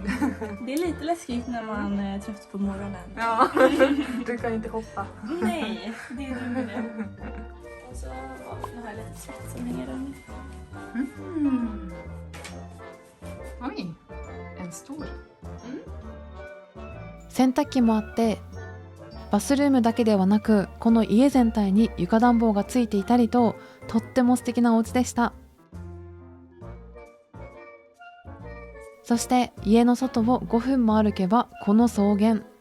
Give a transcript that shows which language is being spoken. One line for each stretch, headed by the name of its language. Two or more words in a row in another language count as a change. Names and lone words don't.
Swedish: Det är lite läskigt när man är trött på morgonen. Ja, du kan inte hoppa. Nej, det är nog det. Och så har jag lite svett som hänger där. Mm. Oj, en stor.
Japanese: 洗濯機もあって、バスルームだけではなくこの家全体に床暖房がついていたりと、とっても素敵なお家でした。そして家の外を5分も歩けばこの草原。